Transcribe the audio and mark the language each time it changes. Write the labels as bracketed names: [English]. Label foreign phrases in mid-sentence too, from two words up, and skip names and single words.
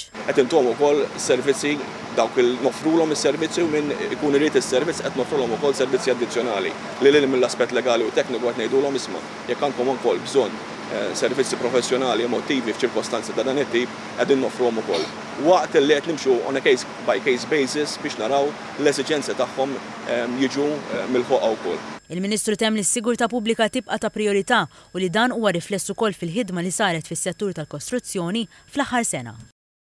[Maltese] Qed intuhom ukoll servizzi dawk nofrulhom is-servizzi u min ikun irid is-servizz qed nofrulhom ukoll servizzi addizzjonali. Lil mill-aspett legali u tekniku qed ngħidulhom isma' jekk għandkom ukoll bżonn servizzi professjonali emotivi f'ċirkostanzi ta' dan it-tip qegħdin nofruhom ukoll. Waqt li qed nimxu [English] on a case by case basis [Maltese] biex naraw l-esiġenzi tagħhom jiġu milħuqa wkoll. Il-Ministru temm li s-sigurtà pubblika tibqa' ta' priorità u li dan huwa rifless ukoll fil-ħidma li saret fis-settur tal-kostruzzjoni fl-aħħar sena.